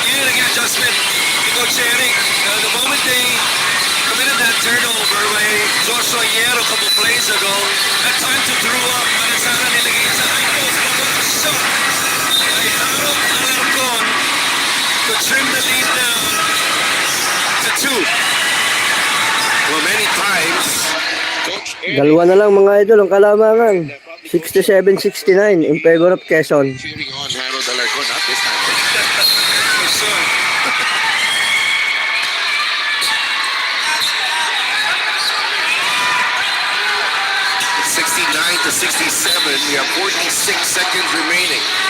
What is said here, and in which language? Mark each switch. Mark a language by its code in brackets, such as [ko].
[en] Getting an adjustment to Coach Eric. The moment they committed that turnover by Joshua Hierro a couple plays ago, that time to throw up. [tl] Manasana nilagay sa [en] high post. But shot by Harold Alarcon to trim the lead down to 2. Well, many times, [tl] Dalawa na lang mga idol ang kalamangan. [en] 67-69 in favor of Quezon. cheering on Harold Alarcon, not this time. Yes, sir. It's 69-67. We have 46 seconds remaining.